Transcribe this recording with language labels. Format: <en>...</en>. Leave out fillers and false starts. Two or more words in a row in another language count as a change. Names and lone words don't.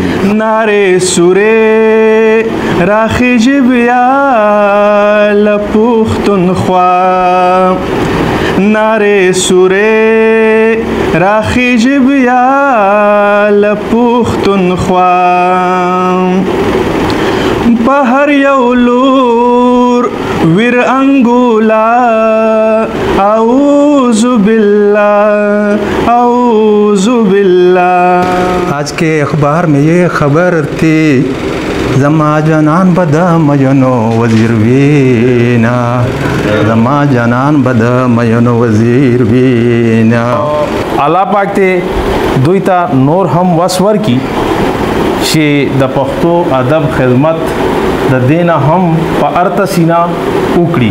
<ps>نارې سورې راخیږي بیا له پښتونخوا نارې سورې راخیږي بیا له پښتونخوا په هر یو لور ویر انګولا</ps> <ar>اعوذ باللہ</ar> <ur>آج کے اخبار میں یہ خبر تھی</ur> <ps>زما جانان بدا مینو وزیر وینا زما جانان بدا مینو وزیر وینا الله پاک ته دوی ته نور هم وسور کی چې د پښتو ادب خدمت د دینه هم په ارته سینا وکړي</ps>